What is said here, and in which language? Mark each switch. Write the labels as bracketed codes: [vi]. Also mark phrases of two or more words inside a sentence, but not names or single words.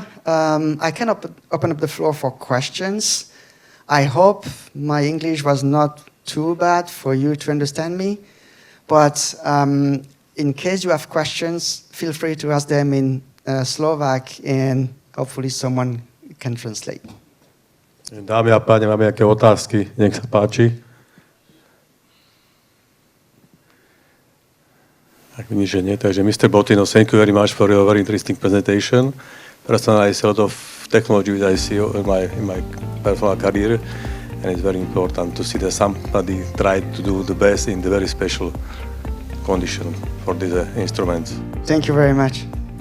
[en] I can open up the floor for questions. I hope my English was not too bad for you to understand me. But in case you have questions, feel free to ask them in Slovak, and hopefully someone can translate. [sk] Dámy a páni, máme nejaké otázky? Nech sa páči. Ak vidíš, že nie, takže Mr. [en] Bottino, thank you very much for your very interesting presentation. Personally, I see a lot of technology that I see in my personal career, and it's very important to see that somebody tried to do the best in the very special condition for these instruments. Thank you very much.